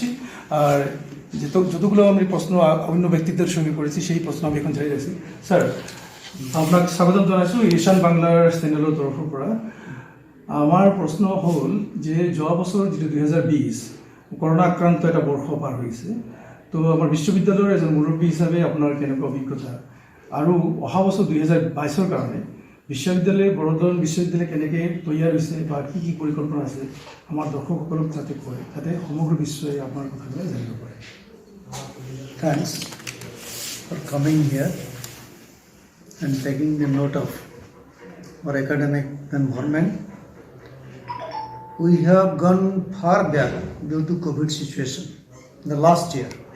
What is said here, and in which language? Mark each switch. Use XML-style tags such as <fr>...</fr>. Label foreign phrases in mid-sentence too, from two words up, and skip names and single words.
<bn>আর যতগুলো আমি প্রশ্ন অন্য ব্যক্তিত্বের সঙ্গে করেছি সেই প্রশ্ন আমি এখন জানিয়ে রাখছি। স্যার, আপনাকে স্বাগতম জানাচ্ছি ঈশান বাংলার চ্যানেলের</bn> <as>তরফৰ পৰা।</as> <bn>আমার প্রশ্ন হল যে যোৱা বছর যেটা 2020 করোনা আক্রান্ত একটা বর্ষ পার হয়েছে, তো আমার বিশ্ববিদ্যালয়ের এজন মুরব্বী হিসাবে আপনার</bn> <as>কেনেকুৱা অভিজ্ঞতা, আৰু অহা বছর 2022-ৰ কাৰণে বিশ্ববিদ্যালয় বড়োল্যান্ড বিশ্ববিদ্যালয় কেনেকৈ তৈয়াৰ হৈছে বা কি কি পৰিকল্পনা আছে আমাৰ দৰ্শকসকলক যাতে কয়, যাতে সমগ্ৰ বিশ্বই আপোনাৰ কথাবিলাক জানিব পাৰে।</as> <en>Thanks for coming here and taking the note of our academic environment. We have gone far back due to COVID situation in the last year.</en>